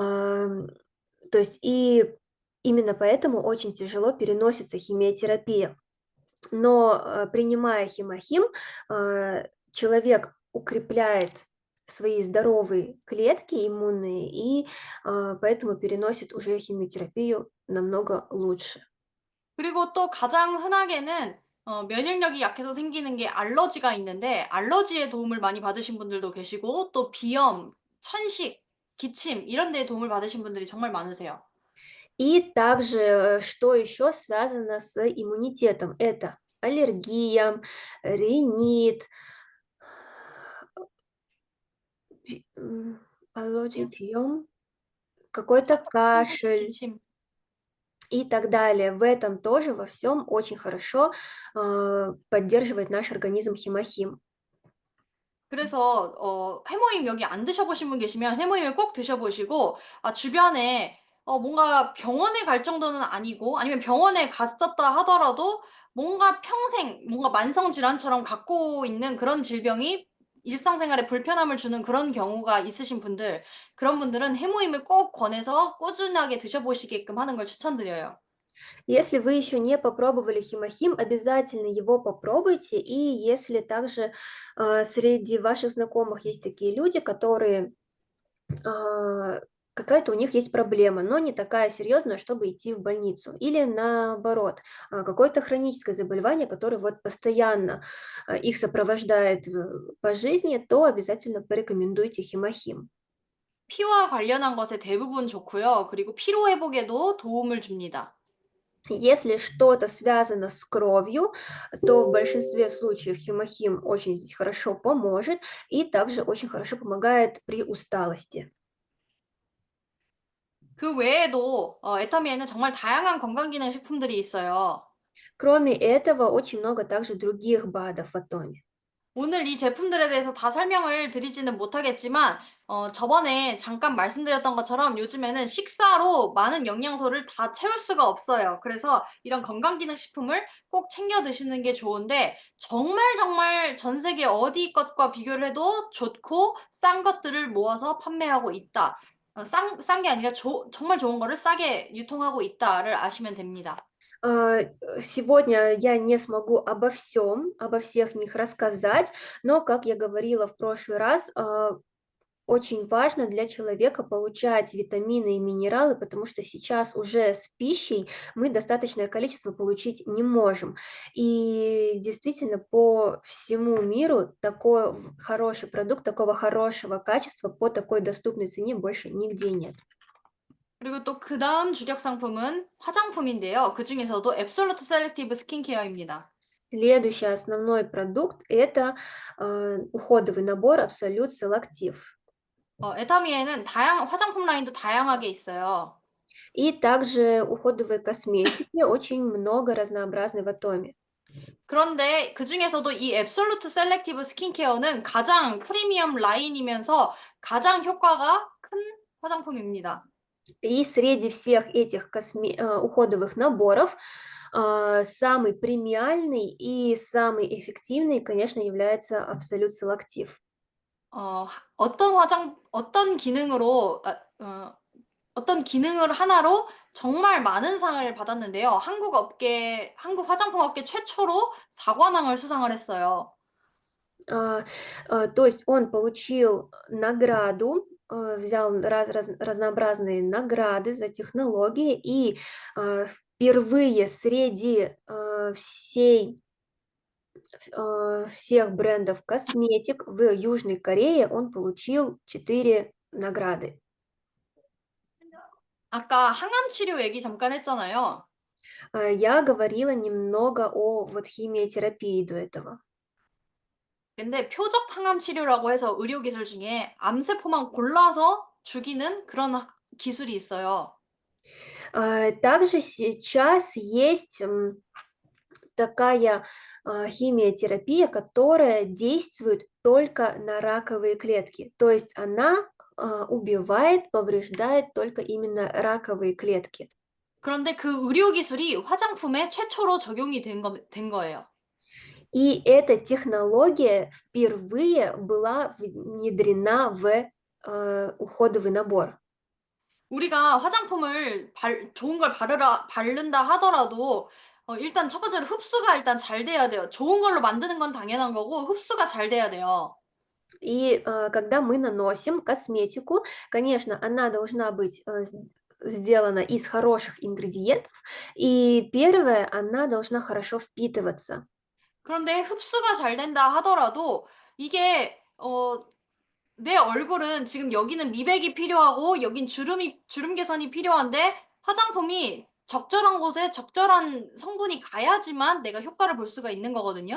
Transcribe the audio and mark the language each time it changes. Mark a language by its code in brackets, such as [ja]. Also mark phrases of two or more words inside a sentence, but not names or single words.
[ru] То есть и Именно поэтому очень тяжело переносится химиотерапия. Но принимая хемохим, человек укрепляет свои здоровые клетки иммунные и поэтому переносит уже химиотерапию намного лучше. [ko] 그리고 또 가장 흔하게는 면역력이 약해서 생기는 게 알러지가 있는데 알러지에 도움을 많이 받으신 분들도 계시고 또 비염, 천식, 기침 이런 데에 도움을 받으신 분들이 정말 많으세요. [ru] И также, что еще связано с иммунитетом? Это аллергия, ринит, аллергия, прием, какой-то [ko] 천식, [ru] кашель [ko] 기침. [ru] и так далее. В этом тоже во всем очень хорошо поддерживает наш организм хемохим. [ko] 그래서 해모임 여기 안 드셔보신 분 계시면 해모임을 꼭 드셔보시고 주변에 뭔가 병원에 갈 정도는 아니고 아니면 병원에 갔었다 하더라도 뭔가 평생 뭔가 만성 질환처럼 갖고 있는 그런 질병이 일상생활에 불편함을 주는 그런 경우가 있으신 분들, 그런 분들은 해모임을 꼭 권해서 꾸준하게 드셔보시게끔 하는 걸 추천드려요. [ru] Если вы еще не попробовали хемохим, обязательно его попробуйте. И если также среди ваших знакомых есть такие люди, которые какая-то у них есть проблема, но не такая серьезная, чтобы идти в больницу. Или наоборот, какое-то хроническое заболевание, которое вот постоянно их сопровождает по жизни, то обязательно порекомендуйте хемохим. [ko] 피와 관련한 것에 대부분 좋고요. 그리고 피로 회복에도 도움을 줍니다. [ru] Если что-то связано с кровью, то в большинстве случаев хемохим очень здесь хорошо поможет и также очень хорошо помогает при усталости. [ko] 그 외에도 애터미에는 정말 다양한 건강기능식품들이 있어요. [ru] Кроме этого, очень много также других БАДов в атоме. [ko] 오늘 이 제품들에 대해서 다 설명을 드리지는 못하겠지만 저번에 잠깐 말씀드렸던 것처럼 요즘에는 식사로 많은 영양소를 다 채울 수가 없어요. 그래서 이런 건강기능식품을 꼭 챙겨 드시는 게 좋은데 정말 전 세계 어디 것과 비교를 해도 좋고 싼 것들을 모아서 판매하고 있다. 싼 게 아니라 정말 좋은 거를 싸게 유통하고 있다를 아시면 됩니다. [ru] Сегодня я не смогу обо всем, обо всех них рассказать, но, как я говорила в прошлый раз, очень важно для человека получать витамины и минералы, потому что сейчас уже с пищей мы достаточное количество получить не можем. И действительно, по всему миру такой хороший продукт, такого хорошего качества по такой доступной цене больше нигде нет. [ko] 그리고 또 그다음 주력 상품은 화장품인데요. 그중에서도 앱솔루트 셀렉티브 스킨케어입니다. [ru] Следующий основной продукт – это уходовый набор Absolute Selective. [ko] 애터미에는 화장품 라인도 다양하게 있어요. [ru] И также уходовой косметики очень много разнообразной в атоме. [ko] 그런데 그중에서도 이 앱솔루트 셀렉티브 스킨케어는 가장 프리미엄 라인이면서 가장 효과가 큰 화장품입니다. [ru] И среди всех этих уходовых наборов самый премиальный и самый эффективный, конечно, является Absolute Selective. [ko] 어떤 기능을 하나로 정말 많은 상을 받았는데요. 한국 화장품 업계 최초로 사관왕을 수상을 했어요. [ru] То есть он получил награду, взял разнообразные награды за технологии, и впервые среди всех брендов косметик в Южной Корее он получил 4 награды. [ko] 아까 항암 치료 얘기 잠깐 했잖아요. [ru] Я говорила немного о вот химиотерапии до этого. [ko] 근데 표적 항암 치료라고 해서 의료 기술 중에 암세포만 골라서 죽이는 그런 기술이 있어요. [ru] Также сейчас есть такая химиотерапия, которая действует только на раковые клетки. То есть она убивает, повреждает только именно раковые клетки. [ko] 그런데 그 의료 기술이 화장품에 최초로 적용이 된 거예요. [ru] И эта технология впервые была внедрена в уходовый набор. [ko] 우리가 화장품을 좋은 걸 바른다 하더라도 일단 첫 번째로 흡수가 일단 잘 돼야 돼요. 좋은 걸로 만드는 건 당연한 거고 흡수가 잘 돼야 돼요. [ru] И когда мы наносим косметику, конечно, она должна быть сделана из хороших ингредиентов. И первое, она должна хорошо впитываться. [ko] 그런데 흡수가 잘 된다 하더라도 이게 내 얼굴은 지금 여기는 미백이 필요하고 여긴 주름 개선이 필요한데 화장품이 적절한 곳에 적절한 성분이 가야지만 내가 효과를 볼 수가 있는 거거든요.